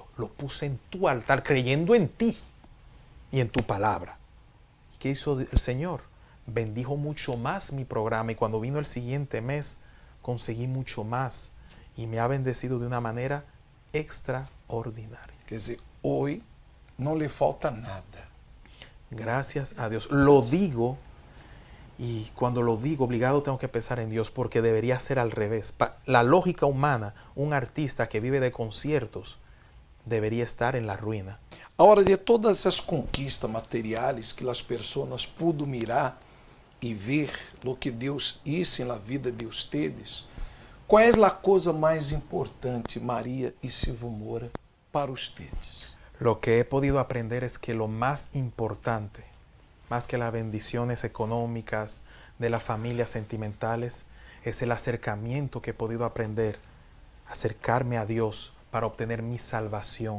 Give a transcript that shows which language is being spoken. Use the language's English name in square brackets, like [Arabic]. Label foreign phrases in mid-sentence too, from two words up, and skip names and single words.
[Spanish] Lo puse en tu altar creyendo en ti y en tu palabra. ¿Y qué hizo el Señor? Bendijo mucho más mi programa y cuando vino el siguiente mes conseguí mucho más y me ha bendecido de una manera extraordinaria. [Portuguese] Quer dizer, [Spanish] hoy no le falta nada. Gracias a Dios. Lo digo y cuando lo digo obligado tengo que pensar en Dios porque debería ser al revés. La lógica humana, un artista que vive de conciertos debería estar en la ruina. [Portuguese] Ahora, de todas essas conquistas materiais que as pessoas [Spanish] pudo mirar [Portuguese] e ver o que Deus hizo na vida de ustedes, qual é a coisa mais importante, Maria e Silvio Mora, para ustedes? [Spanish] Lo que he podido aprender es que lo más importante, más que las bendiciones económicas de las familias sentimentales, es el acercamiento que he podido aprender, acercarme a Dios para obtener mi salvación.